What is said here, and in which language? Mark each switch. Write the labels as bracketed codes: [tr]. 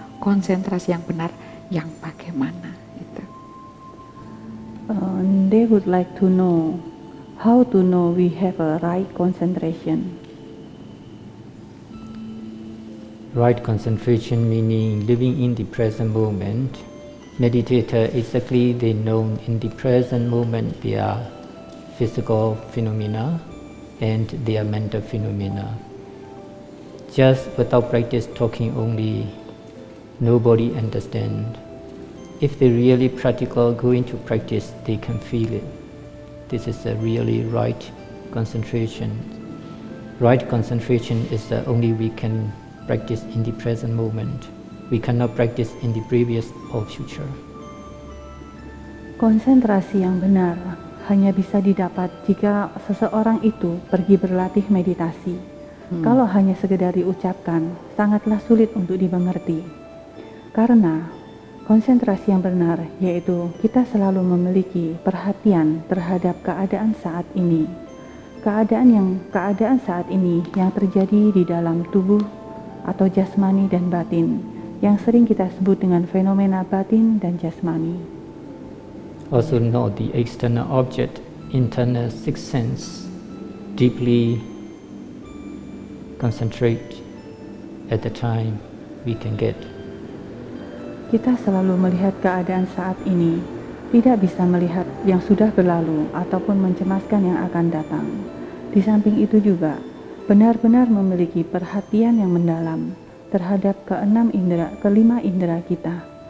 [id] Konsentrasi yang benar yang bagaimana itu. [en] They would like to know how to know we have a right concentration. Right concentration meaning living in the present moment. Meditator exactly they know in the present moment they are physical phenomena and they are mental phenomena. Just without practice talking only, nobody understand. If they really practical go into practice, they can feel it. This is a really right concentration. Right concentration is the only we can practice in the present moment. We cannot practice in the previous or future. [id] Konsentrasi yang benar hanya bisa didapat jika seseorang itu pergi berlatih meditasi. Kalau hanya sekedar diucapkan, sangatlah sulit untuk dimengerti. Karena konsentrasi yang benar yaitu kita selalu memiliki perhatian terhadap keadaan saat ini. Keadaan saat ini yang terjadi di dalam tubuh atau jasmani dan batin, yang sering kita sebut dengan fenomena batin dan jasmani. [en] Also know the external object, internal sixth sense, deeply concentrate at the time we can get. [id] Kita selalu melihat keadaan saat ini, tidak bisa melihat yang sudah berlalu ataupun mencemaskan yang akan datang. Di samping itu juga, benar-benar memiliki perhatian yang mendalam terhadap kelima indera kita.